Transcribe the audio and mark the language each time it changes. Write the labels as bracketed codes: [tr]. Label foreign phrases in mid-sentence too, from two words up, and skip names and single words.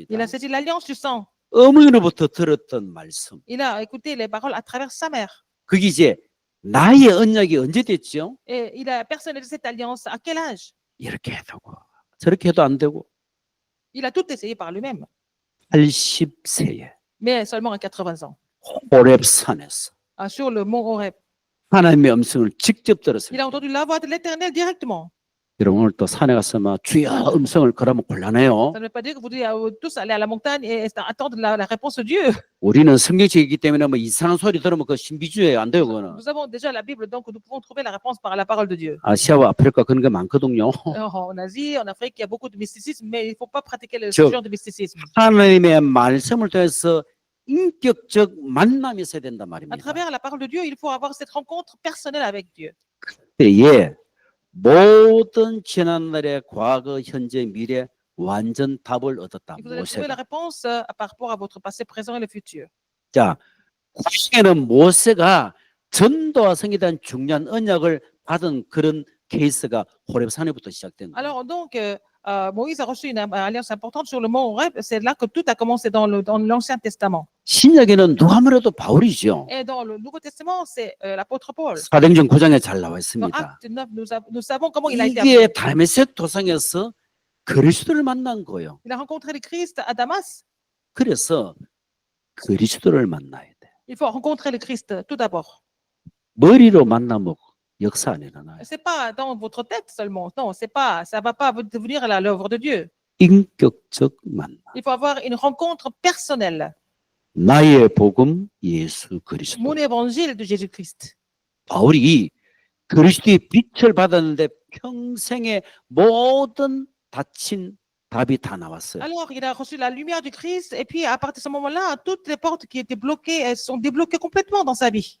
[fr] Il a saisi l'alliance du sang. [ko] 어머니로부터 들었던 말씀. [fr] Il a écouté les paroles à travers sa mère. [ko] 그게 이제 나의 언약이 언제 됐죠? [fr] Et il a personnalisé cette alliance à quel âge? [ko] 이렇게 해도 되고 저렇게 해도 안 되고 [fr] Il a tout essayé par lui-même, [ko] 80세에 [fr] mais seulement à 80 ans. [ko] 호렙산에서 [fr] Sur le mont Horeb. [ko] 하나님의 음성을 직접 [fr] Il [ko] 들었어요. [fr] a entendu la voix de l'Éternel directement. [ko] 여러분 오늘 또 산에 가서 막 주여 음성을 그러면 곤란해요. [fr] Ça ne veut pas dire que vous devez tous aller à la montagne et attendre la réponse de Dieu. [ko] 우리는 성경책이기 때문에 뭐 이상한 소리 들으면 그 신비주의 안 돼요, 그거는. [fr] Nous avons déjà la Bible, donc nous pouvons trouver la réponse par la parole de Dieu. [ko] 아시아와 아프리카 그런 게 많거든요. [fr] En Asie, en Afrique, il y a beaucoup de mysticisme, mais il ne faut pas pratiquer ce 저- genre de mysticisme. [ko] 하나님의 말씀을 통해서 인격적 만남이 있어야 된단 [fr] À [ko] 말입니다. [fr] travers la parole de Dieu, il faut avoir cette rencontre personnelle avec Dieu. [ko] 예, 모든 지난날의 과거, 현재, 미래 완전 답을 얻었다. [fr] Et vous allez trouver la [ko] 모세가. [fr] réponse par rapport à votre passé, présent et le futur. [ko] 자, 구약에는 모세가 전도와 성에 대한 중요한 언약을 받은 그런 케이스가 호렙산에부터 시작된 거예요. [fr] Alors donc, Moïse a reçu une alliance importante sur le mont Horeb. C'est là que tout a commencé dans l'Ancien Testament. [ko] 신약에는 누가 아무래도 바울이죠. [fr] Et dans le Nouveau Testament, c'est l'apôtre Paul. [ko] 사도행전 9장에 잘 나와 [fr] Dans [ko] 있습니다. [fr] Acte 9, nous savons comment il a été appelé. [ko] 이게 다메섹 도상에서 그리스도를 만난 거예요. [fr] Il a rencontré le Christ à Damas. [ko] 그래서 그리스도를 만나야 돼. [fr] Il faut rencontrer le Christ tout d'abord. [ko] 머리로 만나면 역사 안 일어나요. [fr] C'est pas dans votre tête seulement. Non, c'est pas, ça va pas devenir l'œuvre de Dieu. [ko] 인격적 만남. [fr] Il faut avoir une rencontre personnelle. [ko] 나의 복음 예수 그리스도. [fr] Mon évangile de Jésus-Christ. [ko] 바울이 그리스도의 빛을 받았는데 평생의 모든 다친 답이 다 나왔어요. [fr] Alors, il a reçu la lumière du Christ, et puis à partir de ce moment-là, toutes les portes qui étaient bloquées, elles sont débloquées complètement dans sa vie.